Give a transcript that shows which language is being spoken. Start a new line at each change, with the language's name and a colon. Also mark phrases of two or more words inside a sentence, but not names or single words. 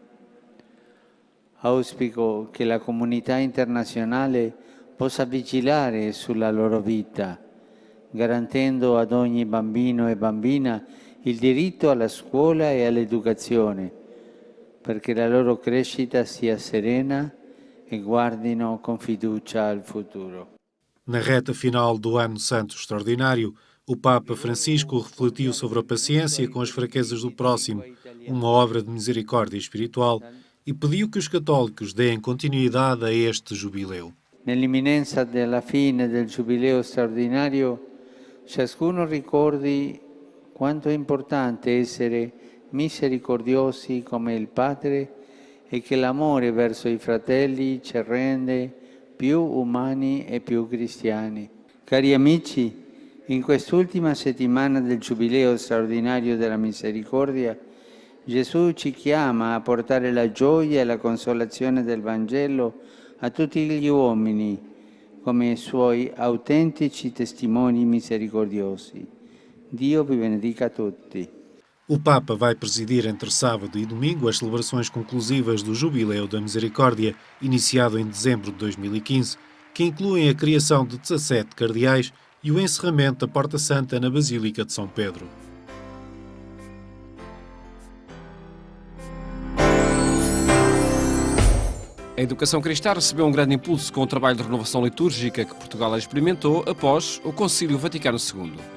Italian: Auspico che la comunità internazionale possa vigilare sulla loro vita, garantendo ad ogni bambino e bambina il diritto alla scuola e all'educazione, perché la loro crescita sia serena e guardino com fiducia al futuro.
Portuguese: Na reta final do Ano Santo Extraordinário, o Papa Francisco refletiu sobre a paciência com as fraquezas do próximo, uma obra de misericórdia espiritual, e pediu que os católicos deem continuidade a este jubileu.
Italian: Nell'imminenza della fine del Giubileo straordinario, ciascuno ricordi quanto è importante essere misericordiosi come il Padre e che l'amore verso i fratelli ci rende più umani e più cristiani. Cari amici, in quest'ultima settimana del Giubileo straordinario della Misericordia, Gesù ci chiama a portare la gioia e la consolazione del Vangelo a tutti gli uomini come suoi autentici testimoni misericordiosi. Dio vi benedica tutti.
Portuguese: O Papa vai presidir entre sábado e domingo as celebrações conclusivas do Jubileu da Misericórdia, iniciado em dezembro de 2015, que incluem a criação de 17 cardeais e o encerramento da Porta Santa na Basílica de São Pedro. A educação cristã recebeu um grande impulso com o trabalho de renovação litúrgica que Portugal experimentou após o Concílio Vaticano II.